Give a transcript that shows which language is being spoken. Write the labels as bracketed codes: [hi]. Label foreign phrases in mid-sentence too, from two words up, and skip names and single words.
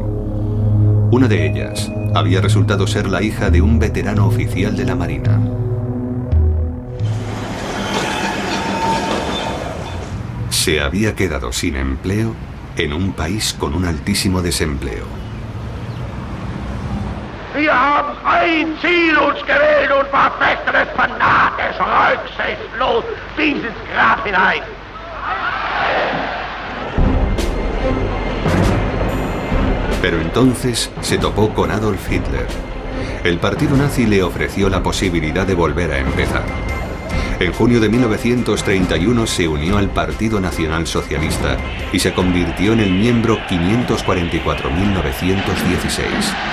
[es] Una de ellas había resultado ser la hija de un veterano oficial de la Marina. Se había quedado sin empleo en un país con un altísimo desempleo. [de] Wir haben ein Ziel uns gewählt und verfechten es fanatisch, rücksichtslos bis ins Grab hinein. [es] Pero entonces se topó con Adolf Hitler. El partido nazi le ofreció la posibilidad de volver a empezar. En junio de 1931 se unió al Partido Nacional Socialista y se convirtió en el miembro 544.916.